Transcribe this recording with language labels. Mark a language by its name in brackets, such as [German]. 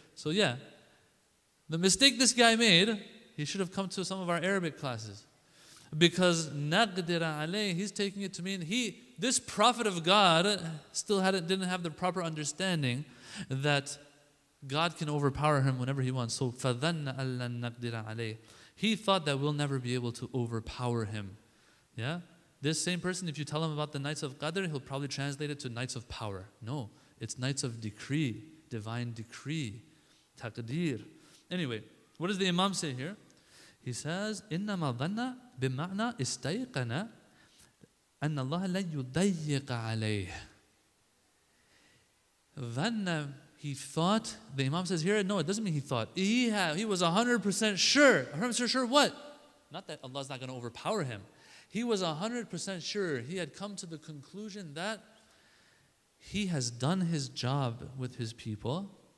[English] So yeah, the mistake this guy made, he should have come to some of our Arabic classes. Because naqdira alayh, he's taking it to mean this prophet of God still didn't have the proper understanding that God can overpower him whenever he wants. [Arabic] So فَظَنَّ أَلَّن نَقْدِرَ عَلَيْهِ. [English] He thought that we'll never be able to overpower him. Yeah? This same person, if you tell him about the Knights of Qadr, he'll probably translate it to Knights of Power. No, it's Knights of Decree, divine decree, taqdeer. Anyway, what does the Imam say here? He says, [Arabic] إِنَّمَا ظَنَّ بِمَعْنَى إِسْتَيْقَنَ أَنَّ اللَّهَ لَن يُضَيِّقَ عَلَيْهِ. [English] ظَنَّ, he thought, the Imam says here, no, it doesn't mean he thought. He was 100% sure. 100% sure what? Not that Allah's not going to overpower him. He was 100% sure. He had come to the conclusion that he has done his job with his people.